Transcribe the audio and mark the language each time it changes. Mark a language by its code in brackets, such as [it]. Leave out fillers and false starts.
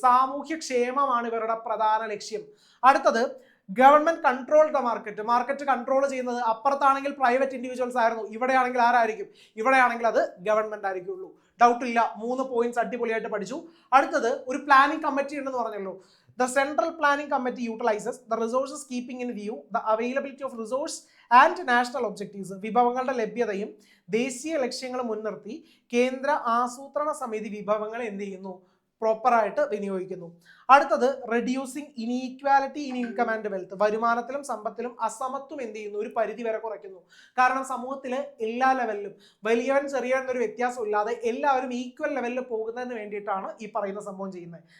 [ml] സാമൂഹ്യ ക്ഷേമമാണ് ഇവരുടെ പ്രധാന ലക്ഷ്യം. അടുത്തത്, [en] Government control the market. [ml] Market control ചെയ്യുന്നത് അപ്പുറത്താണെങ്കിൽ പ്രൈവറ്റ് ഇൻഡിവിജ്വൽസ് ആയിരുന്നു, ഇവിടെയാണെങ്കിൽ ആരായിരിക്കും? ഇവിടെയാണെങ്കിൽ അത് ഗവൺമെന്റ് ആയിരിക്കുള്ളൂ. ഡൗട്ട് ഇല്ല, 3 പോയിന്റ്സ് അടിപൊളിയായിട്ട് പഠിച്ചു. അടുത്തത്, ഒരു പ്ലാനിംഗ് കമ്മിറ്റി ഉണ്ടെന്ന് പറഞ്ഞല്ലോ. [en] The Central Planning Committee utilizes the resources keeping in view the availability of resource and national objectives. [ml] വിഭവങ്ങളുടെ ലഭ്യതയും ദേശീയ ലക്ഷ്യങ്ങളും മുൻനിർത്തി കേന്ദ്ര ആസൂത്രണ സമിതി വിഭവങ്ങൾ എന്ത് ചെയ്യുന്നു? പ്രോപ്പറായിട്ട് വിനിയോഗിക്കുന്നു. [en] അടുത്തത് reducing inequality in income and wealth. [ml] വരുമാനത്തിലും സമ്പത്തിലും അസമത്വം എന്ത് ചെയ്യുന്നു, ഒരു പരിധി വരെ കുറയ്ക്കുന്നു. കാരണം സമൂഹത്തിലെ എല്ലാ ലെവലിലും വലിയവൻ ചെറിയവൻ എന്നൊരു വ്യത്യാസം ഇല്ലാതെ എല്ലാവരും ഈക്വൽ ലെവലിൽ പോകുന്നതിന് വേണ്ടിയിട്ടാണ് ഈ പറയുന്ന സംഭവം ചെയ്യുന്നത്.